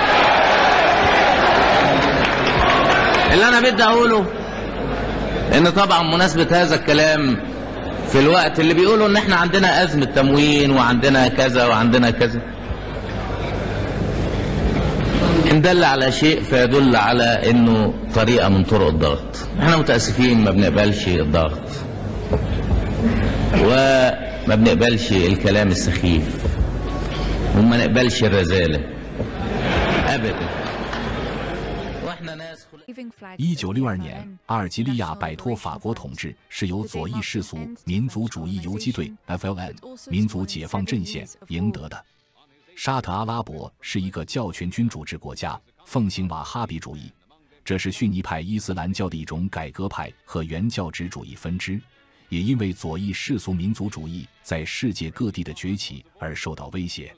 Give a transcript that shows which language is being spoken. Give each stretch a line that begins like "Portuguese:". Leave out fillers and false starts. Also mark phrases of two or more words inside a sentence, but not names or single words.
Arabic: اللي أنا بدي أقوله إن طبعا مناسبة هذا الكلام في الوقت اللي بيقولوا إن إحنا عندنا أزمة تموين وعندنا كذا وعندنا كذا، إن دل على شيء فيدل على إنه طريقة من طرق الضغط. احنا متأسفين ما بنقبلش الضغط وما بنقبلش الكلام السخيف وما نقبلش الرذالة أبدا.
Chinese: 1962 年，阿尔及利亚摆脱法国统治是由左翼世俗民族主义游击队 FLN 民族解放阵线赢得的。沙特阿拉伯是一个教权君主制国家，奉行瓦哈比主义，这是逊尼派伊斯兰教的一种改革派和原教旨主义分支，也因为左翼世俗民族主义在世界各地的崛起而受到威胁。